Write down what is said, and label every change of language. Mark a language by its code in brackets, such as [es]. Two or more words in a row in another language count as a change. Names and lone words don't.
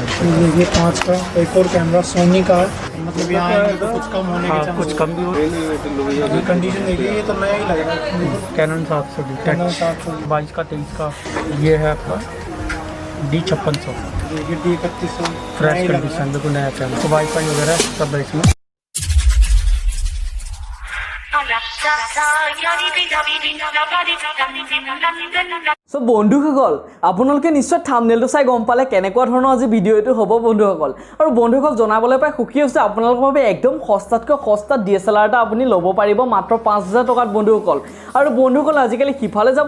[hi] ये 5 का एक और कैमरा सोनी का है मतलब यहाँ तो कुछ कम होने के चांस कुछ कम भी हो ये कंडीशन देखिए ये तो नया ही लग रहा है कैनन 700D कैनन 700 22 का 23 का ये है आपका D5600 ये D3100 [en] fresh condition [hi] बिल्कुल नया कैमरा तो वाईफाई वगैरह सब है इसमें [as] সো বন্ধুসকল আপোনালোকে নিশ্চয় থাম্বনেইলটো চাই গম পালে কেনেকুৱা ধৰণৰ আজি ভিডিঅ'টো হ'ব বন্ধুসকল আৰু বন্ধুসকল জনাবলৈ পাই সুখী হৈছে আপোনালোকৰ বাবে একদম সস্তাতকৈ সস্তা DSLR এটা আপুনি ল'ব পাৰিব মাত্ৰ 5000 টকাত বন্ধুসকল আৰু বন্ধুসকল আজিকালি সিফালে যাব